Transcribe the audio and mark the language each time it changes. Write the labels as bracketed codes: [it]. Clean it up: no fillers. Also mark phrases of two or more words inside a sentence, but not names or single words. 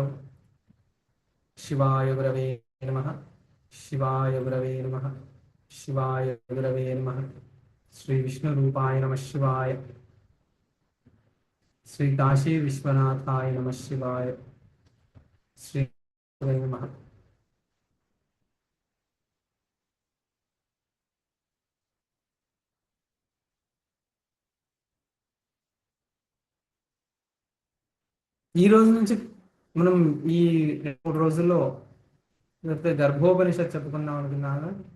[sa] शिवाय गुरवे नमः। शिवाय गुरवे नमः। शिवाय गुरवे नमः। श्री विष्णुरूपाय नमः शिवाय। श्री काशी विश्वनाथाय नमः शिवाय। श्री गुरवे नमः। [te] ఈ రోజు నుంచి మనం ఈ 2 రోజుల్లో లేకపోతే గర్భోపనిషత్ చెప్పుకుందాం అనుకున్నాను.